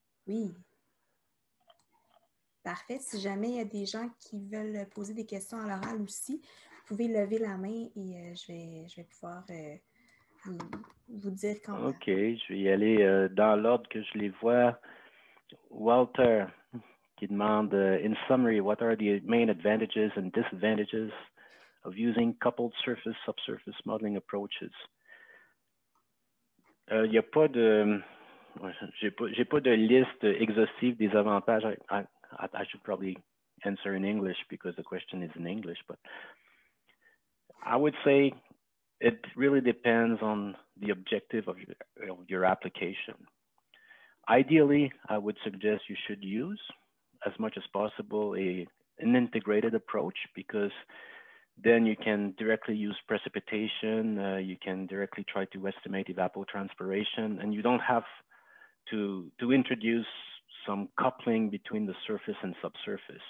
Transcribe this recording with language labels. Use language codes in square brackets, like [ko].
[fr] Oui. Parfait. Si jamais il y a des gens qui veulent poser des questions à l'oral aussi, vous pouvez lever la main et je vais pouvoir vous dire quand... OK, je vais y aller dans l'ordre que je les vois. [en] Walter [fr] qui demande, [en] in summary, what are the main advantages and disadvantages of using coupled surface-subsurface modeling approaches? [fr] Il n'y a pas de... J'ai pas de liste exhaustive des avantages. [en] I should probably answer in English because the question is in English, but I would say it really depends on the objective of your application. Ideally, I would suggest you should use, as much as possible, an integrated approach, because then you can directly use precipitation, you can directly try to estimate evapotranspiration, and you don't have to introduce some coupling between the surface and subsurface.